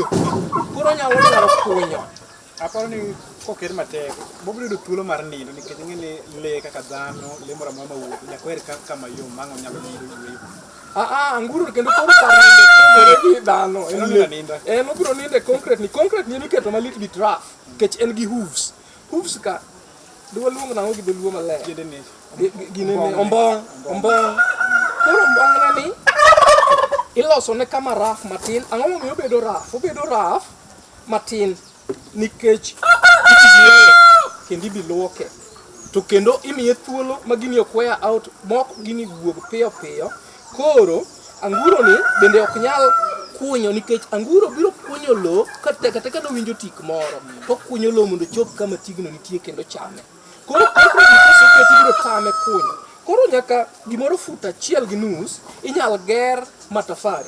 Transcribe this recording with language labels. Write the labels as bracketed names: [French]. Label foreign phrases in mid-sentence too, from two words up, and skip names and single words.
[Luo (Kenya and Tanzania)] Koro nyalo dwaro kunyo. Aparo ni koket matek, bobiro yudo thuolo mar nindo nikech ing'e ni lee kaka dhano, lee moro amora mawuotho nyaka oher kama yom ma onyalo nindo yueyo. Anguro kendo koro kar nindo pogore gi dhano. Obiro nindo e concrete ni. Concrete ni iketo ma [English] little bit rough [Luo (Kenya and Tanzania)] nikech en gi hooves. Hooves ka dwa luongo nang'o gi dholuo maler. Ginene ombong. Koro ombong'ne ni iloso ne kama rough matin. Ang'o momiyo obedo rough? Obedo rough matin nikech itigiweye kendo ibiluoke. To kendo imiye thuolo ma gini ok [English] wear out, [Luo (Kenya and Tanzania)] mok gini wuog piyo piyo. Koro anguro ni bende ok nyal kunyo nikech anguro biro kunyo lo kata ka winjo tik moro to kunyo lo mondo chop kama tigno nitie kendo chame. Koro koseketi biro tame kunyo. Koro nyaka gimoro fut 1.5 inyal ger matafari.